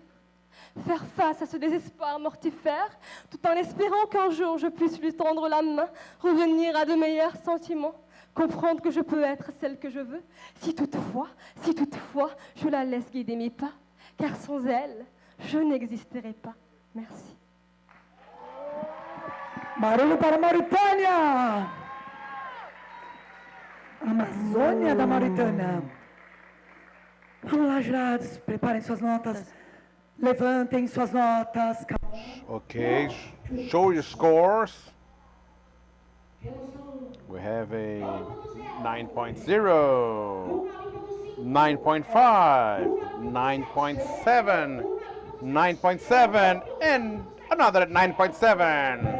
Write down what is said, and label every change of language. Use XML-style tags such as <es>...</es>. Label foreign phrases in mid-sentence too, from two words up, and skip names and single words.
<fr>Faire face à ce désespoir mortifère, tout en espérant qu'un jour je puisse lui tendre la main, revenir à de meilleurs sentiments, comprendre que je peux être celle que je veux, si toutefois, je la laisse guider mes pas, car sans elle, je n'existerai pas. Merci.</fr> <pt>Barulho para Mauritânia! Amazônia da Mauritânia. Vamos lá, jurados, preparem suas notas, levantem suas notas.</pt> <en>Okay, show your scores. We have a 9.0, 9.5, 9.7, 9.7, and another 9.7.</en>